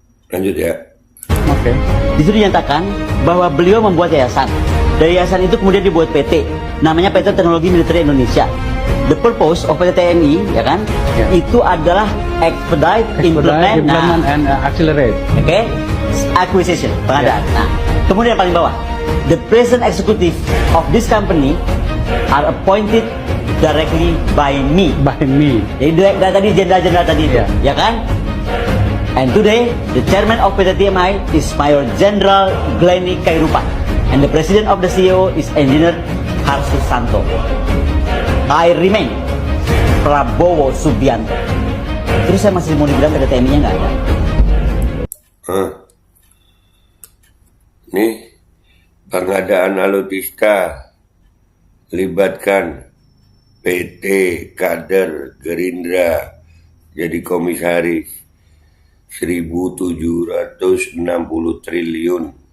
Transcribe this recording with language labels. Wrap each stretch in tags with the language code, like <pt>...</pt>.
<id>Lanjut ya. Oke. Di situ dinyatakan bahwa beliau membuat yayasan. Dari yayasan itu kemudian dibuat PT, namanya PT Teknologi Militer Indonesia.</id> <en>The purpose of PT TNI,</en> <id>ya kan? Itu adalah</id> <en>expedite, implement and accelerate.</en> <id>Oke.</id> <en>Acquisition,</en> <id>pengadaan. Nah, kemudian paling bawah,</id> <en>the present executive of this company are appointed directly by me.</en> <id>Jadi dari tadi jenderal tadi itu, ya kan?</id> <en>And today, the chairman of PT TMI is Mayor General Glenny Kairupan, and the president of the CEO is Engineer Harsus Santo. I remain Prabowo Subianto.</en> <id>Terus saya masih mau dibilang PT TMI-nya nggak ada. Nih, pengadaan alutsista libatkan PT kader Gerindra jadi komisaris 1.760 triliun.</id>